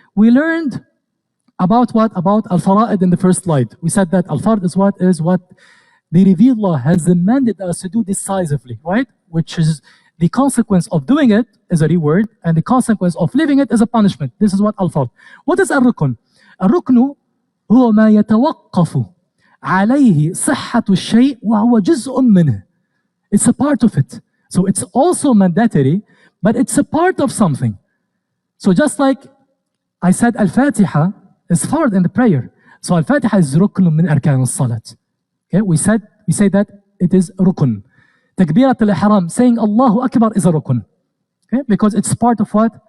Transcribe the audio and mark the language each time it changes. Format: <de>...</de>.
<en>We learned about what? About al-fara'id in the first slide. We said that al-fard is what the revealed law has demanded us to do decisively, right? Which is the consequence of doing it is a reward, and the consequence of leaving it is a punishment. This is what al-fard. What is al-rukun?</en> <ar>Al-ruknu هو ما يتوقف عليه صحة الشيء وهو جزء منه.</ar> <en>It's a part of it. So it's also mandatory, but it's a part of something. So just like I said, al-Fatiha is fard in the prayer. So al-Fatiha is rukn min arkan al-salat. Okay, we say that it is rukun. Takbirat al-ihram, saying Allahu Akbar, is a rukun. Okay, because it's part of what?</en>